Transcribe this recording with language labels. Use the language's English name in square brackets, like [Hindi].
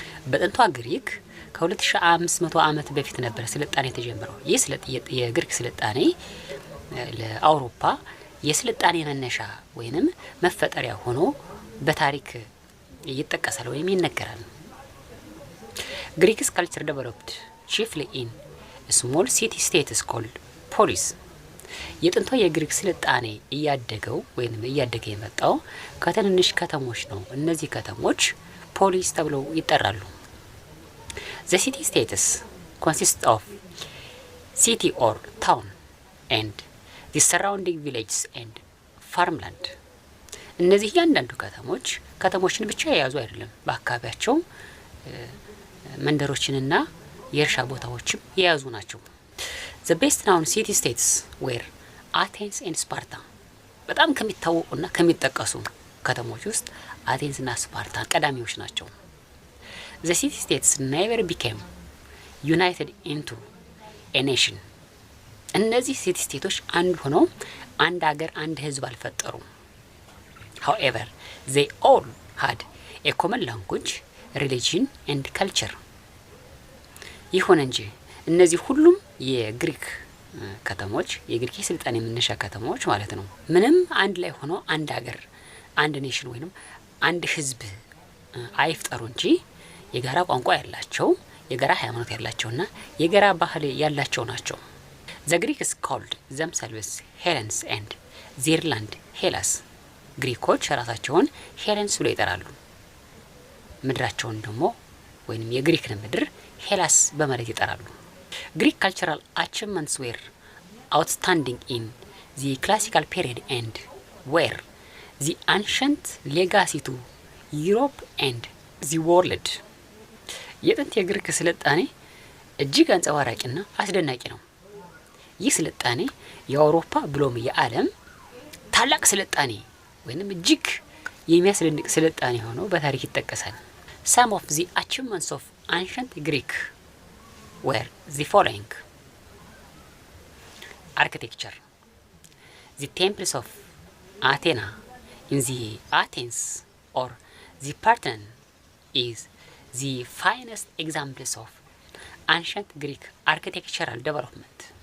[Amharic] በጥንቷ ግሪክ ከ2500 ዓመት በፊት ነበር ስልጣኔ የተጀመረው። ይህ የግሪክ ስልጣኔ ለአውሮፓ የስልጣኔ መነሻ ወይንም መፈጠሪያ ሆኖ በታሪክ ይጠቀሳል ወይም ይነገራል። [English] Greek's culture developed chiefly in small city states called polis. [Amharic] የጥንቷ የግሪክ ስልጣኔ እያደገ የመጣው ከትንንሽ ከተሞች ነው። እነዚህ ከተሞች ፖሊስ ተብለው ይጠራሉ። [English] The city states consist of city or town and the surrounding villages and farmland. [Amharic] እነዚህ እያንዳንዱ ከተሞችን ብቻ የያዙ አይደለም፣ በአካባቢያቸው መንደሮችንና የእርሻ ቦታዎችም የያዙ ናቸው። [English] The best known city states were Athens and Sparta. [Amharic] በጣም ከሚታወቁና ከሚጠቀሱ ከተሞች ውስጥ አቴንስ እና ስፓርታ ቀዳሚዎች ናቸው። [English] The city states never became united into a nation. [Amharic] እነዚህ ሲቲ ስቴቶች አንድ ሆነው አንድ ሀገር አንድ ህዝብ አልፈጠሩም። [English] However, they all had a common language, religion and culture. [Amharic] ይሁን እንጂ እነዚህ ሁሉም የግሪክ ከተሞች የግሪክ ስልጣኔ መነሻ ከተሞች ማለት ነው ምንም አንድ ላይ ሆኖ አንድ ሀገር አንድ ኔሽን ወይንም አንድ ህዝብ አይፍጠሩ እንጂ የጋራ ቋንቋ ያላቸው የጋራ ሃይማኖት ያላቸውና የጋራ ባህል ያላቸው ናቸው። [English] The Greeks called themselves Hellenes and their land Hellas. [Amharic] ግሪኮች ራሳቸውን ሄለንስ ብለው ይጠራሉ። ምድራቸውን ደግሞ ወይንም የግሪክን ምድር ሄላስ በማለት ይጠራሉ። [English] Greek cultural achievements were outstanding in the classical period and were the ancient legacy to Europe and the world. [Amharic] የጥንት የግሪክ ስልጣኔ እጅግ አንጸባራቂና አስደናቂ ነው። ይህ ስልጣኔ የአውሮፓ ብሎም የዓለም ታላቅ ስልጣኔ ወይንም እጅግ የሚያስደንቅ ስልጣኔ ሆኖ በታሪክ ይጠቀሳል። [English] Some of the achievements of ancient Greek were the following: architecture. The temples of Athena in the Athens or the Parthenon is the finest examples of ancient Greek architectural development.